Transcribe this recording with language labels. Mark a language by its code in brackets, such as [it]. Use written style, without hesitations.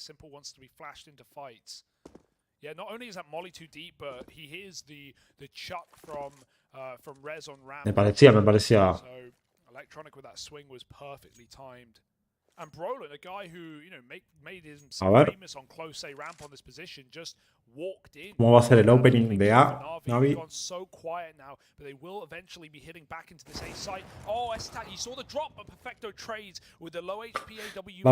[en] Simple wants to be flashed into fights. Yeah, not only is that molly too deep, but he hears the chuck from Rez on ramp. [es] Me parecía. [en] So Electronic with that swing was perfectly timed. And Brolin, a guy who, you know, made himself famous on close A ramp on this position, just walked in. [es] ¿Cómo va a ser el opening de A, Navi? [en] So quiet now, but they will eventually be hitting back into this A site. Oh, you saw the drop, but Perfecto trades with the low HP AW.